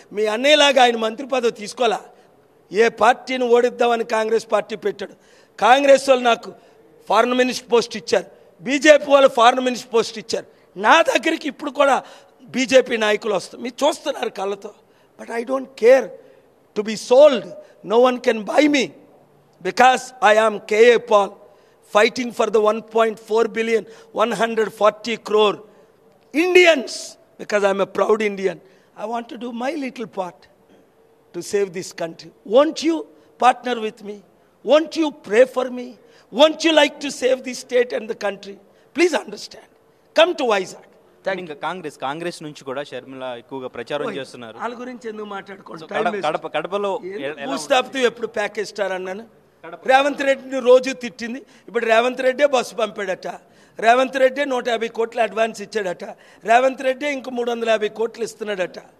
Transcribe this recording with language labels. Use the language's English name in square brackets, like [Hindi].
[Telugu] మీ అన్నయ్యలాగా ఆయన మంత్రి పదవి తీసుకోలే. ఏ పార్టీని ఓడిద్దామని కాంగ్రెస్ పార్టీ పెట్టాడు. కాంగ్రెస్ వాళ్ళు నాకు ఫారెన్ మినిస్టర్ పోస్ట్ ఇచ్చారు, బీజేపీ వాళ్ళు ఫారెన్ మినిస్టర్ పోస్ట్ ఇచ్చారు. నా దగ్గరికి ఇప్పుడు కూడా బీజేపీ నాయకులు వస్తారు, మీరు చూస్తున్నారు కళ్ళతో. [English] But I don't care to be sold. No one can buy me because I am KA Paul fighting for the 1.4 billion, 140 crore Indians, because I'm a proud Indian. I want to do my little part to save this country. Won't you partner with me? Won't you pray for me? Won't you like to save the state and the country? Please understand. Come to Vizag. [Telugu] ఇంకా కాంగ్రెస్ నుంచి కూడా షర్మిల ఎక్కువగా ప్రచారం చేస్తున్నారు. వాళ్ళ గురించి ఎందుకు మాట్లాడుకోండి? కడపలో ఎప్పుడు ప్యాకేజ్ స్టార్ అన్నాను. రేవంత్ రెడ్డిని రోజు తిట్టింది. ఇప్పుడు రేవంత్ రెడ్డే బస్సు పంపాడట, రేవంత్ రెడ్డే 150 కోట్లు అడ్వాన్స్ ఇచ్చాడట, రేవంత్ రెడ్డే ఇంకో 350 కోట్లు ఇస్తున్నాడట.